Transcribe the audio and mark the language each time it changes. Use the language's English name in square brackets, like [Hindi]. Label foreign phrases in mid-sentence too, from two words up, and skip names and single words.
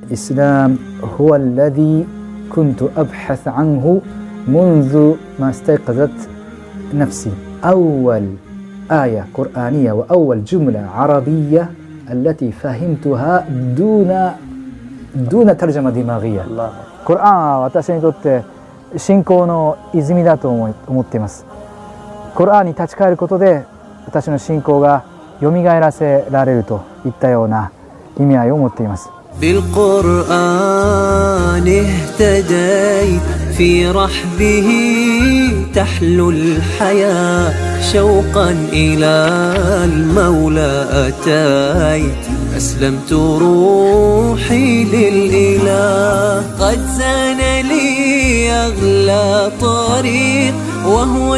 [Arabic] الإسلام هو الذي كنت أبحث عنه منذ ما استيقظت نفسي. أول آية قرآنية وأول جملة عربية التي فهمتها دون ترجمة دماغية. [Japanese] قرآن 私にとって信仰の泉だと思っています。コラーンに立ち返ることで私の信仰がよみがえらせられるといったような意味合いを持っています。 [Arabic] بالقرآن اهتديت في رحبه تحلو الحياة شوقا إلى المولى أتيت أسلمت روحي للإله قد زان لي أغلى طريق وهو